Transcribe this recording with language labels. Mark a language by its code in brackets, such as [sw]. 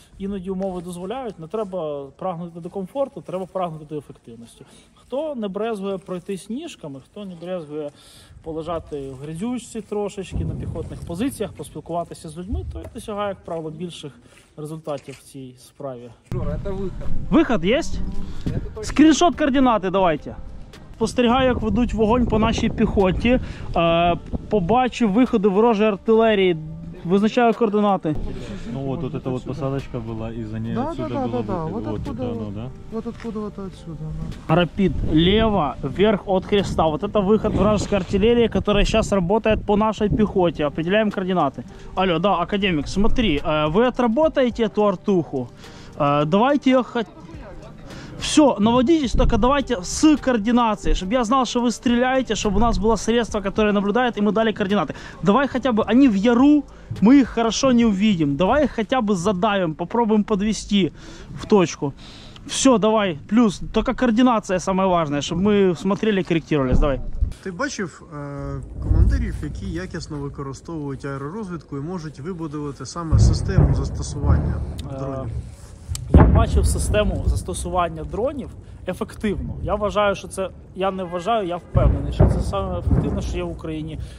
[uk] Іноді умови дозволяють, не треба прагнути до комфорту, треба прагнути до ефективності. Хто не брезгує пройтись ніжками, хто не брезгує полежати в грязючці трошечки, на піхотних позиціях, поспілкуватися з людьми, то досягає, як правило, більших результатів в цій справі. Жора, це вихід. [ru] Выход есть? Скриншот координаты давайте. [uk] спостерігаю, як ведуть вогонь по нашій піхоті. Побачив виходи ворожої артилерії. Визначаю координати. [ru] Ну вот эта вот посадочка была, и за ней отсюда было да. вот Вот это откуда, оно, да? вот откуда, вот отсюда. Да. Рапид лево, вверх от креста. Вот это выход вражеской артиллерии, которая сейчас работает по нашей пехоте. Определяем координаты. Алло, да, академик, смотри, вы отработаете эту артуху. Давайте ее Все, наводитесь, только давайте с координацией, чтобы я знал, что вы стреляете, чтобы у нас было средство, которое наблюдает, и мы дали координаты. Давай хотя бы, они в яру, мы их хорошо не увидим. Давай их хотя бы задавим, попробуем подвести в точку. Все, давай, плюс, только координация самое важное, чтобы мы смотрели, корректировались, давай. [uk] Ти бачив командирів, які якісно використовують аеророзвідку і можуть вибудувати саме систему застосування дронів? Я бачив систему застосування дронів ефективно. Я вважаю, що це, я не вважаю, я впевнений, що це саме ефективно, що є в Україні.